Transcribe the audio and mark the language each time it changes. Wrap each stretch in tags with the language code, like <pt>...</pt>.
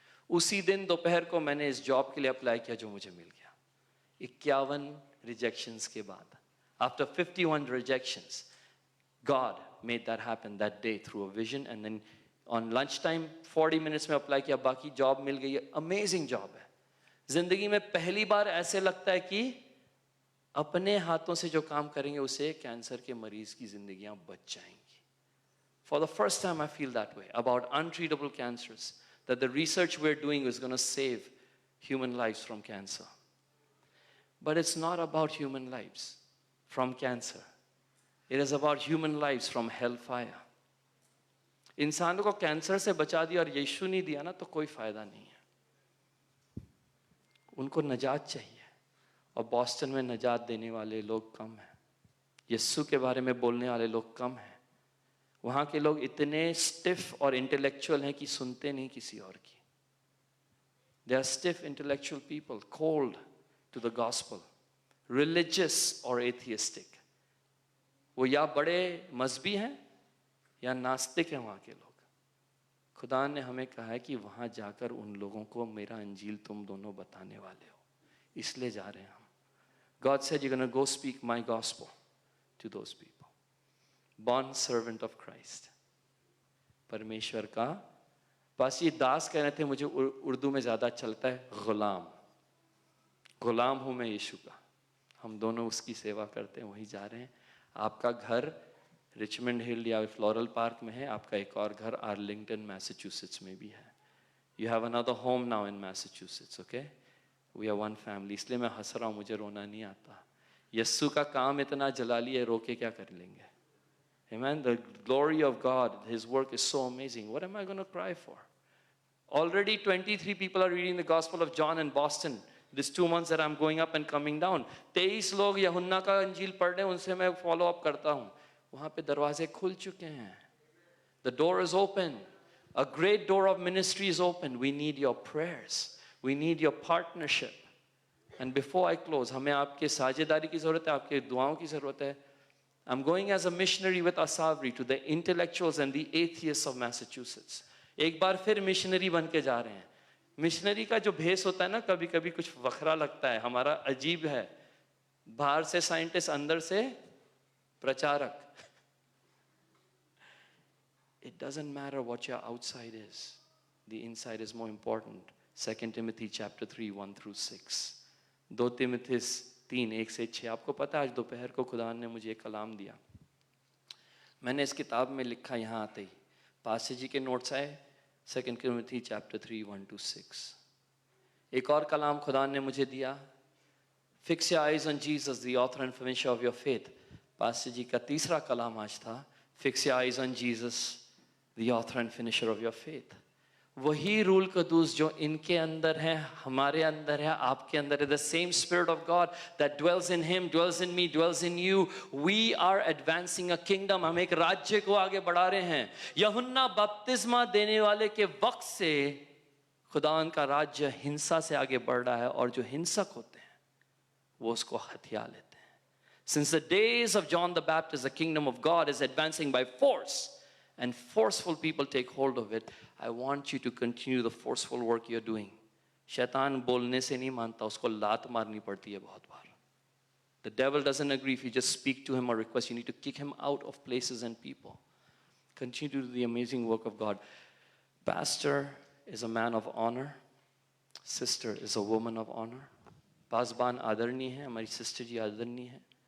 <hi>उसी दिन दोपहर को मैंने इस जॉब के लिए अप्लाई किया जो मुझे मिल गया.</hi> <en>51 rejections</en> <hi>के बाद,</hi> <en>after 51 rejections, God made that happen that day through a vision, and then on lunch time</en> <hi>40 minutes में अप्लाई किया, बाकी जॉब मिल गई है, अमेजिंग जॉब है। जिंदगी में पहली बार ऐसे लगता है कि अपने हाथों से जो काम करेंगे उसे कैंसर के मरीज की जिंदगियां बच जाएंगी।</hi> <en>For the first time I feel that way about untreatable cancers, that the research we're doing is going to save human lives from cancer. But it's not about human lives from cancer. It is about human lives from hellfire.</en> <hi>इंसानों को cancer से बचा दिया और यीशु नहीं दिया ना, तो कोई फायदा नहीं है। उनको नजात चाहिए, और बॉस्टन में नजात देने वाले लोग कम हैं, यीशु के बारे में बोलने वाले लोग कम हैं। वहाँ के लोग इतने स्टिफ और इंटेलेक्चुअल हैं कि सुनते नहीं किसी और की।</hi> <en>They are stiff intellectual people, cold to the gospel, religious or atheistic.</en> <hi>वो या बड़े मजहबी हैं या नास्तिक हैं वहाँ के लोग। खुदा ने हमें कहा है कि वहाँ जाकर उन लोगों को मेरा अंजील तुम दोनों बताने वाले हो, इसलिए जा रहे हैं हम।</hi> <en>God said you're going to go speak my gospel to those people. Born servant of Christ.</en> <hi>परमेश्वर का पास ये दास कह रहे थे, मुझे उर्दू में ज़्यादा चलता है गुलाम। गुलाम हूँ मैं यीशु का। हम दोनों उसकी सेवा करते हैं, वहीं जा रहे हैं। आपका घर रिचमंड हिल या फ्लोरल पार्क में है, आपका एक और घर आर्लिंगटन मैसाचुसेट्स में भी है।</hi> <en>You have another home now in Massachusetts, okay? We are one family.</en> <hi>इसलिए मैं हंस रहा हूँ, मुझे रोना नहीं आता। यस्सु का काम इतना जलाली है, रो के क्या कर लेंगे?</hi> <en>Amen. The glory of God, His work is so amazing. What am I going to cry for? Already 23 people are reading the Gospel of John in Boston. These 2 months that I'm going up and coming down.</en> <hi>23 लोग यूहन्ना का अंजील पढ़ रहे हैं, उनसे मैं follow up करता हूँ। वहाँ पे दरवाजे खुल चुके हैं।</hi> <en>The door is open. A great door of ministry is open. We need your prayers. We need your partnership. And before I close,</en> <hi>हमें आपके साझेदारी की ज़रूरत है, आपके दुआओं की ज़रूरत है।</hi> <en>I'm going as a missionary with Asavri to the intellectuals and the atheists of Massachusetts.</en> <hi>एक बार फिर मिशनरी बन के जा रहे हैं। मिशनरी का जो भेष होता है ना, कभी कभी कुछ वखरा लगता है, हमारा अजीब है। बाहर से साइंटिस्ट, अंदर से प्रचारक।</hi> <en>It doesn't matter what your outside is. The inside is more important. 2 Timothy chapter 3, 1 through 6.</en> <hi>2 Timothy 3, 1 से 6। आपको पता है आज दोपहर को खुदा ने मुझे एक कलाम दिया। मैंने इस किताब में लिखा यहाँ आते ही, पास्टर जी के नोट्स आए,</hi> <en>2 Timothy chapter 3, 1 to 6।</en> <hi>एक और कलाम खुदा ने मुझे दिया,</hi> <en>Fix your eyes on Jesus, the author and finisher of your faith।</en> <hi>Pastor जी का तीसरा कलाम आज था,</hi> <en>Fix your eyes on Jesus, the author and finisher of your faith।</en> <hi>वही रूल कदूस जो इनके अंदर है, हमारे अंदर है, आपके अंदर है।</hi> <en>The same Spirit of God that dwells in him, dwells in me, dwells in you. We are advancing a kingdom.</en> <hi>हम एक राज्य को आगे बढ़ा रहे हैं। यूहन्ना बपतिस्मा देने वाले के वक्त से खुदावन का राज्य हिंसा से आगे बढ़ रहा है, और जो हिंसक होते हैं वो उसको हथिया लेते हैं।</hi> <en>Since the days of John the Baptist, the kingdom of God is advancing by force, and forceful people take hold of it. I want you to continue the forceful work you're doing.</en> <hi>शैतान बोलने से नहीं मानता, उसको लात मारनी पड़ती है बहुत बार।</hi> <en>The devil doesn't agree if you just speak to him or request. You need to kick him out of places and people. Continue to do the amazing work of God. Pastor is a man of honor. Sister is a woman of honor.</en> <hi>पासबान आदरणीय है, हमारी sister जी आदरणीय है।</hi>